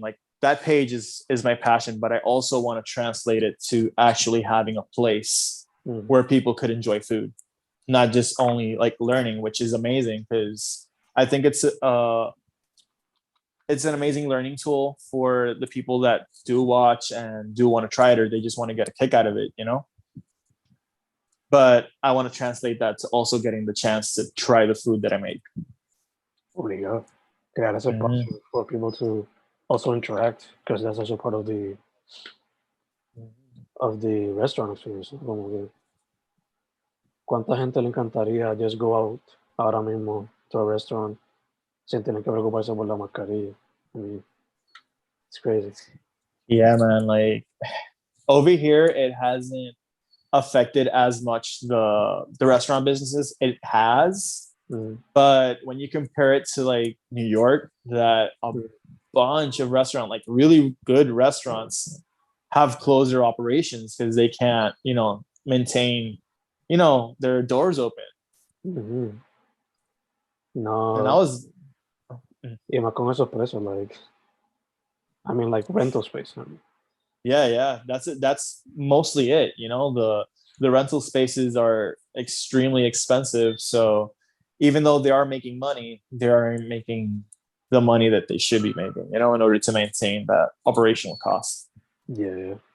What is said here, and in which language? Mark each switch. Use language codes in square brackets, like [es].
[en] Like that page is my passion, but I also want to translate it to actually having a place where people could enjoy food, not just only like learning, which is amazing because I think it's an amazing learning tool for the people that do watch and do want to try it, or they just want to get a kick out of it, But I want to translate that to also getting the chance to try the food that I make. [es] Obligado. Crear ese espacio [en] for people to also interact, because that's also part of the restaurant experience. [es] Como que, ¿cuánta gente le encantaría [en] just go out [es] ahora mismo [en] to a restaurant [es] sin tener que preocuparse por la mascarilla? [en] I mean, it's crazy. Yeah, man. Like over here, it hasn't affected as much the restaurant businesses. It has, but when you compare it to like New York, that a bunch of restaurants, like really good restaurants, have closed their operations because they can't, maintain, their doors open. No, and I was, [es] más con esos precios, [en] like rental space. Yeah, that's it. That's mostly it. The rental spaces are extremely expensive. So even though they are making money, they aren't making the money that they should be making, in order to maintain that operational cost. Yeah.